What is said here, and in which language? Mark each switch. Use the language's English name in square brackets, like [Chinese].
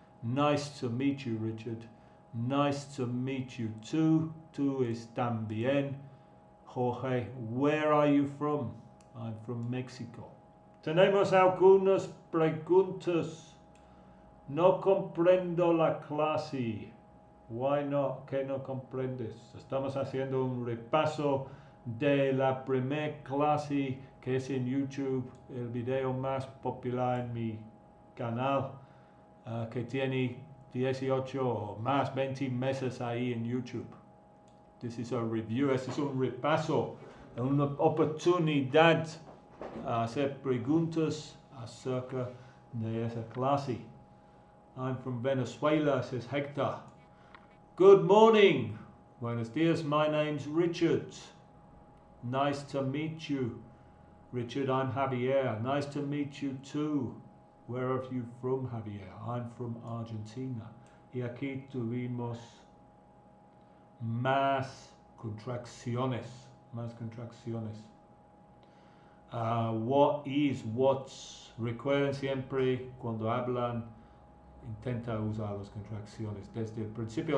[English] Nice to meet you, Richard. Nice to meet you too. [Spanish] Tú es también. [English] Jorge, where are you from? I'm from Mexico. [Spanish] Tenemos algunas preguntas. No comprendo la clase. [English] Why not? [Spanish] ¿Qué no comprendes? Estamos haciendo un repaso de la primera clase que es en YouTube, el video más popular en mi canal, que tiene 18 o más, 20 meses ahí en YouTube. [English] This is a review, [Spanish] este es un repaso, una oportunidad a hacer preguntas acerca de esa clase. [English] I'm from Venezuela, says Hector. Good morning. [Spanish] Buenos dias, [English] my name's Richard. Nice to meet you. Richard, I'm Javier. Nice to meet you too. Where are you from, Javier? I'm from Argentina. [Spanish] Y aquí tuvimos más contracciones. Más contracciones. What is, what's. Recuerden siempre cuando hablan, intenta usar las contracciones desde el principio.